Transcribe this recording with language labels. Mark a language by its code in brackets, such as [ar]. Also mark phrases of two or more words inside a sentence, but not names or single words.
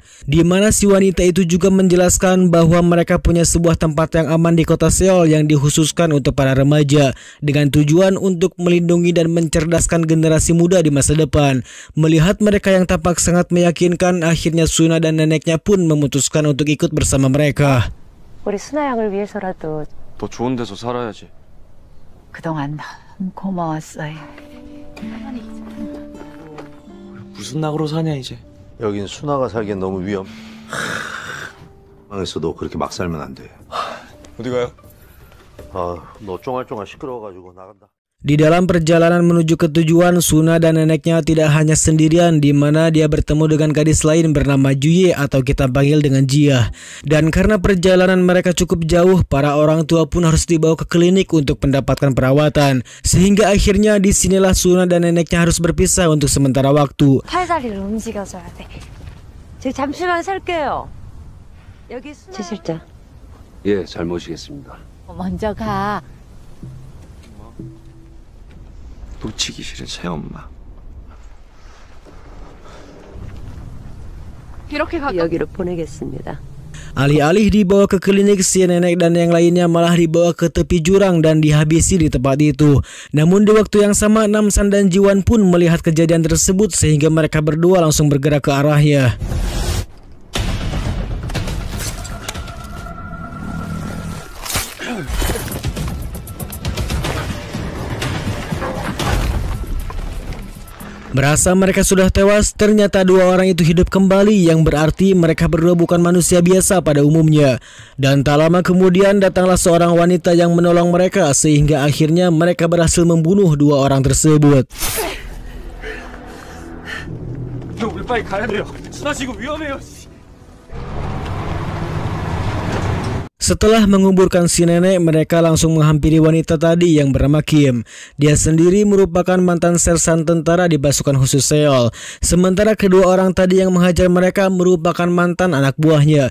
[id] Di mana si wanita itu juga menjelaskan bahwa mereka punya sebuah tempat yang aman di kota Seoul yang dikhususkan untuk para remaja dengan tujuan untuk melindungi dan mencerdaskan generasi muda di masa depan. Melihat mereka yang tampak sangat meyakinkan, akhirnya Suna dan neneknya pun memutuskan untuk ikut bersama mereka. [ko] 우리 순아 양을 위해서라도 더 좋은 데서 살아야지. 그동안 너무 고마웠어요. 무슨 낙으로 사냐 이제. 여긴 순아가 살기엔 너무 망했어도 그렇게 막 살면 안 돼. 어디 가요? 너 쫑알쫑알 시끄러워가지고 나간다. [id] Di dalam perjalanan menuju ke tujuan, Suna dan neneknya tidak hanya sendirian, di mana dia bertemu dengan gadis lain bernama Juye atau kita panggil dengan Jia. Dan karena perjalanan mereka cukup jauh, para orang tua pun harus dibawa ke klinik untuk mendapatkan perawatan. Sehingga akhirnya disinilah Suna dan neneknya harus berpisah untuk sementara waktu. [ko] 팔다리를 움직여줘야 돼. 저기 잠시만 살게요. 여기 최 실장. 예, 잘 모시겠습니다. 먼저 가. 놓치기 싫은 새엄마. 이렇게 가까 여기로 보내겠습니다. [id] Alih-alih dibawa ke klinik, si nenek dan yang lainnya malah dibawa ke tepi jurang dan dihabisi di tempat itu. Namun di waktu yang sama, Namsan dan Jiwan pun melihat kejadian tersebut sehingga mereka berdua langsung bergerak ke arahnya. Merasa mereka sudah tewas, ternyata dua orang itu hidup kembali, yang berarti mereka berdua bukan manusia biasa pada umumnya. Dan tak lama kemudian datanglah seorang wanita yang menolong mereka, sehingga akhirnya mereka berhasil membunuh dua orang tersebut. [ko] 형, 우리 빨리 가야 돼요. 순아 지금 위험해요. [id] Setelah menguburkan si nenek, mereka langsung menghampiri wanita tadi yang bernama Kim. Dia sendiri merupakan mantan sersan tentara di pasukan khusus Seoul. Sementara kedua orang tadi yang menghajar mereka merupakan mantan anak buahnya.